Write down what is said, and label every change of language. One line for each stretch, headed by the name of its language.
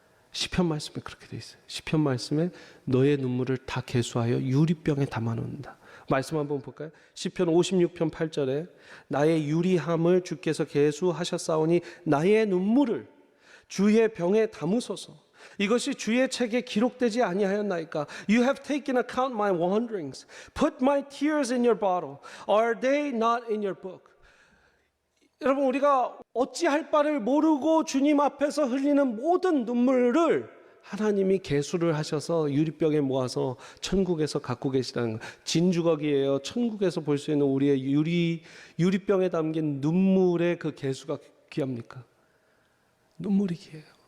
Korean: 시편 말씀에 그렇게 돼 있어요. 시편 말씀에 너의 눈물을 다 계수하여 유리병에 담아놓는다. 말씀 한번 볼까요? 시편 56편 8절에 나의 유리함을 주께서 계수하셨사오니 나의 눈물을 주의 병에 담으소서. 이것이 주의 책에 기록되지 아니하였나이까?
English: You have taken account my wanderings. Put my tears in your bottle. Are they not in your book?
Korean: 여러분 우리가 어찌할 바를 모르고 주님 앞에서 흘리는 모든 눈물을 하나님이 계수를 하셔서 유리병에 모아서 천국에서 갖고 계시다는 진주거기예요. 천국에서 볼 수 있는 우리의 유리병에 담긴 눈물의 그 계수가 귀합니까? 눈물이 귀해요.